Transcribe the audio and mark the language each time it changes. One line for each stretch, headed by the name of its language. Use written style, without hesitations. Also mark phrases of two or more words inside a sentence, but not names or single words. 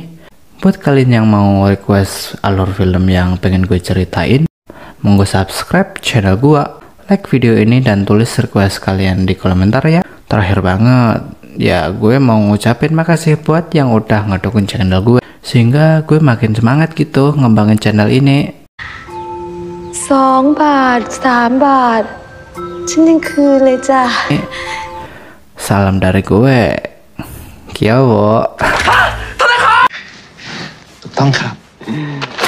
Indonesian: Buat kalian yang mau request alur film yang pengen gue ceritain, monggo subscribe channel gue, like video ini dan tulis request kalian di komentar ya. Terakhir banget, Ya gue mau ngucapin makasih buat yang udah ngedukung channel gue, sehingga gue makin semangat gitu ngembangin channel ini.
Thai: 2 บาท 3 บาท ฉันยังคืนเลยจ้ะ
Indonesian: Salam dari gue, Kiawo.
Thai: ถูกต้องครับ